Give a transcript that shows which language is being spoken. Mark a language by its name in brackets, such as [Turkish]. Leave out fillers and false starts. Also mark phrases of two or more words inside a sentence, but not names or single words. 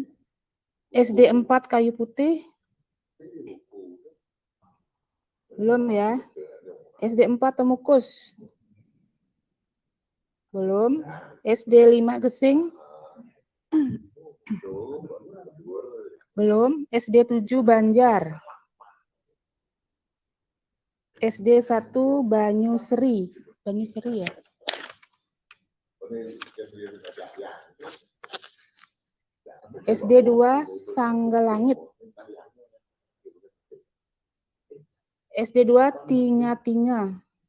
[Indonesian] SD 4 Kayu Putih. Belum ya. SD 4 Temukus. Belum. SD 5 Gesing. Belum. SD 7 Banjar. SD 1 Banyusri. Banyusri ya. SD 2 Sanggalangit. SD 2 Tinga-Tinga.